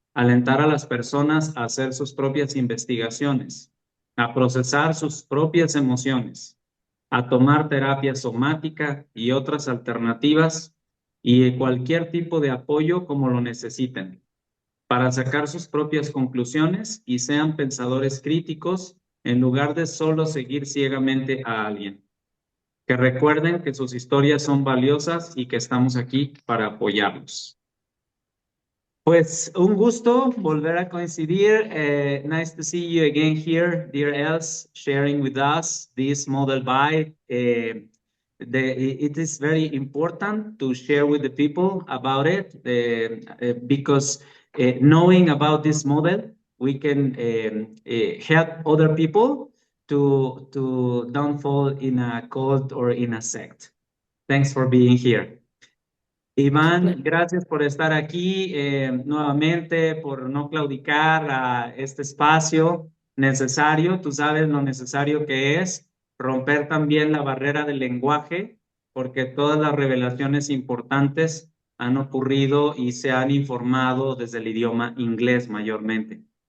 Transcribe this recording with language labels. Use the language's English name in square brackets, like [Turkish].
[Spanish] Alentar a las personas a hacer sus propias investigaciones, a procesar sus propias emociones, a tomar terapia somática y otras alternativas y cualquier tipo de apoyo como lo necesiten, para sacar sus propias conclusiones y sean pensadores críticos en lugar de solo seguir ciegamente a alguien. Que recuerden que sus historias son valiosas y que estamos aquí para apoyarlos. Pues un gusto volver a coincidir. [English] Nice to see you again here, dear Els, sharing with us this model by. It is very important to share with the people about it because knowing about this model, we can help other people to don't fall in a cult or in a sect. Thanks for being here. [Spanish] Iván, gracias por estar aquí nuevamente, por no claudicar a este espacio necesario. Tú sabes lo necesario que es romper también la barrera del lenguaje, porque todas las revelaciones importantes han ocurrido y se han informado desde el idioma inglés mayormente.